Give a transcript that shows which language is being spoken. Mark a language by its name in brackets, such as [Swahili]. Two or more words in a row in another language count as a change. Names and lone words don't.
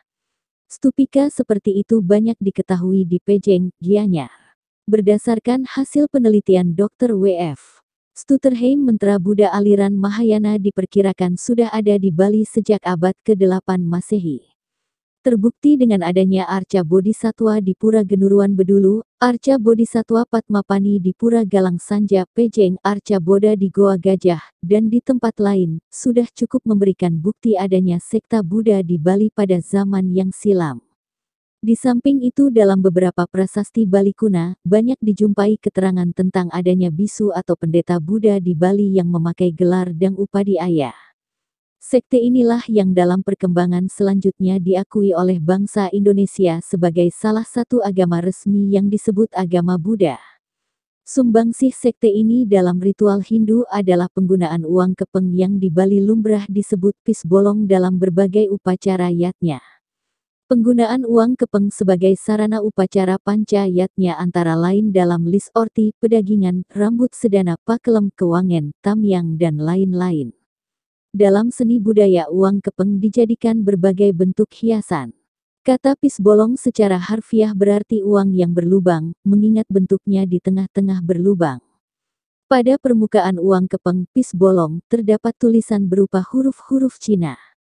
[Indonesian] Stupika seperti itu banyak diketahui di Pejeng, Gianyar. Berdasarkan hasil penelitian Dr. W.F. Stutterheim mantra Buddha aliran Mahayana diperkirakan sudah ada di Bali sejak abad ke-8 Masehi. Terbukti dengan adanya Arca Bodhisatwa di Pura Genuruan Bedulu, Arca Bodhisatwa Padmapani di Pura Galang Sanja, Pejeng, Arca Bodha di Goa Gajah, dan di tempat lain, sudah cukup memberikan bukti adanya sekta Buddha di Bali pada zaman yang silam. Di samping itu dalam beberapa prasasti Bali kuna, banyak dijumpai keterangan tentang adanya bisu atau pendeta Buddha di Bali yang memakai gelar Dang Upadhyaya. Sekte inilah yang dalam perkembangan selanjutnya diakui oleh bangsa Indonesia sebagai salah satu agama resmi yang disebut agama Buddha. Sumbangsih sekte ini dalam ritual Hindu adalah penggunaan uang kepeng yang di Bali lumrah disebut pisbolong dalam berbagai upacara yatnya. Penggunaan uang kepeng sebagai sarana upacara panca yatnya antara lain dalam lis orti, pedagingan, rambut sedana, pakelem, kewangen, tamyang dan lain-lain. Dalam seni budaya uang kepeng dijadikan berbagai bentuk hiasan. Kata pisbolong secara harfiah berarti uang yang berlubang, mengingat bentuknya di tengah-tengah berlubang. Pada permukaan uang kepeng pisbolong terdapat tulisan berupa huruf-huruf Cina.